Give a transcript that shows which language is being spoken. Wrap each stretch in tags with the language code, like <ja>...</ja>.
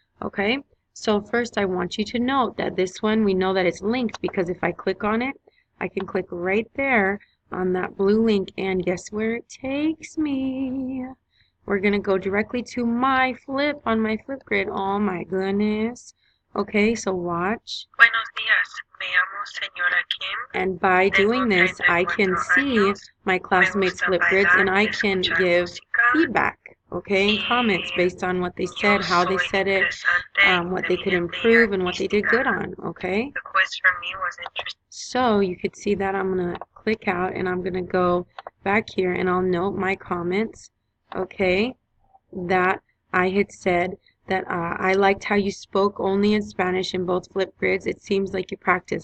<en>Okay, so first I want you to note that this one, we know that it's linked because if I click on it, I can click right there on that blue link, and guess where it takes me? We're going to go directly to my flip on my Flipgrid. Oh my goodness. Okay, so watch.</en> <es>Buenos días, me llamo señora Kim.</es> <en>And by doing this, I can see my classmates' Flipgrids and I can give feedback, okay, and comments based on what they said, how they said it, what they could improve, and what they did good on, okay? The quiz for me was interesting. So you could see that I'm going to click out and I'm going to go back here and I'll note my comments, okay, that I had said that I liked how you spoke only in Spanish in both Flipgrids. It seems like you practice.</en>